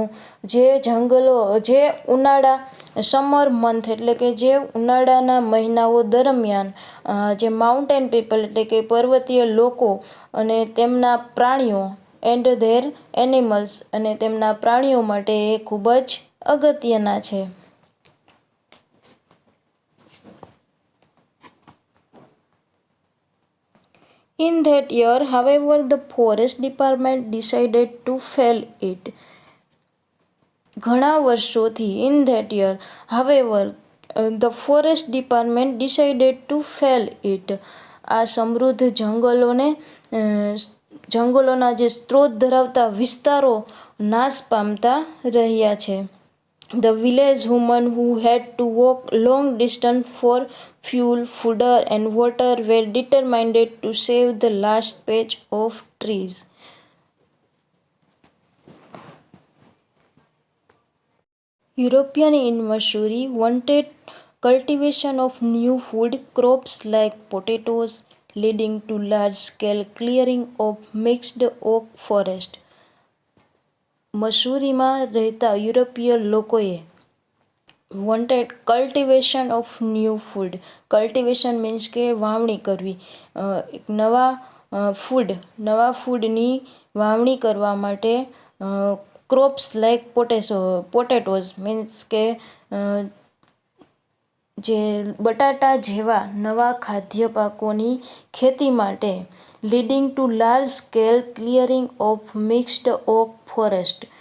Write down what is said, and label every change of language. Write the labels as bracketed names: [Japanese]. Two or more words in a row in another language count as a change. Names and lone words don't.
[Gujarati] જે જંગલો જે ઉનાળા [English] summer month [Gujarati] એટલે કે જે ઉનાળાના મહિનાઓ દરમિયાન જે [English] mountain people [Gujarati] એટલે કે પર્વતીય લોકો અને તેમના પ્રાણીઓ [English] and their animals [Gujarati] અને તેમના પ્રાણીઓ માટે એ ખૂબ જ અગત્યના છે. [English] In that year, however, the forest department decided to fell it. [Gujarati] ઘણા વર્ષોથી [English] in that year, however, the forest department decided to fell it. [Gujarati] આ સમૃદ્ધ જંગલોના જે સ્ત્રોત ધરાવતા વિસ્તારો નાશ પામતા રહ્યા છે. [English] The village women who had to walk long distance for fuel, fodder and water were determined to save the last patch of trees. European in Missouri wanted cultivation of new food crops like potatoes, leading to large-scale clearing of mixed oak forest. [Gujarati] મસૂરીમાં રહેતા યુરોપીય લોકોએ [English] wanted cultivation of new food. cultivation means [Gujarati] કે વાવણી કરવી. એક નવા ફૂડની વાવણી કરવા માટે [English] crops like potatoes means [Gujarati] કે જે બટાટા જેવા નવા ખાદ્ય પાકોની ખેતી માટે [English] leading to large scale clearing of mixed oak forest.